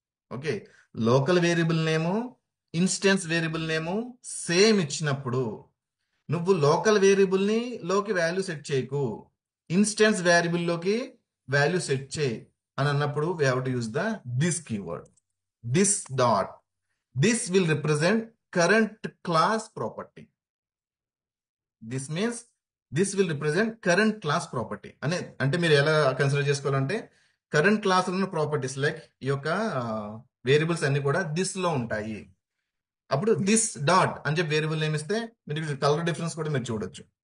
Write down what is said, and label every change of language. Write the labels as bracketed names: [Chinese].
[Telugu] Okay, local variable నేము, instance variable నేము same ఇచ్చినప్పుడు నువ్వు local వేరియబుల్ని లోకి వాల్యూ సెట్ చేయకు, ఇన్స్టెన్స్ వేరియబుల్లోకి వాల్యూ సెట్ చేయి అని అన్నప్పుడు [English] We have to use the this keyword, this dot. This will represent current class property. This means this will represent current class property [Telugu] అంటే మీరు ఎలా కన్సిడర్ చేసుకోవాలంటే కరెంట్ క్లాస్ ఉన్న properties like ఈ యొక్క వేరియబుల్స్ అన్ని కూడా దిస్ లో ఉంటాయి. అప్పుడు దిస్ డాట్ అని చెప్పి వేరియబుల్ నేమ్ ఇస్తే మీరు కలర్ డిఫరెన్స్ కూడా మీరు చూడొచ్చు.